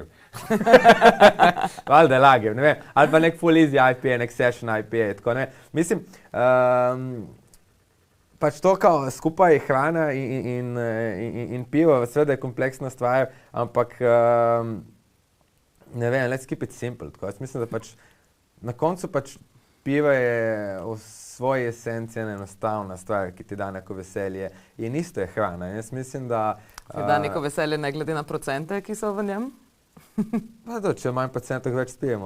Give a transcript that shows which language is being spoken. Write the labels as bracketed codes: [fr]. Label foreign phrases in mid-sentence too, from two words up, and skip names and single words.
[sl] Valjda lager, ne vem. Ali pa nek full easy IPA, nek session IPA, tako ne. Mislim, pač to, kao skupaj je hrana in pivo, seveda je kompleksna stvar, ampak ne vem, [en] let's keep it simple. [sl] Tako, jaz mislim, da pač na koncu pač pivo je v svoji esenci ena enostavna stvar, ki ti da neko veselje in isto je hrana. Jaz mislim, da... Ti da neko veselje ne glede na procente, ki so v njem? Pa to, če manj procentov več spijemo.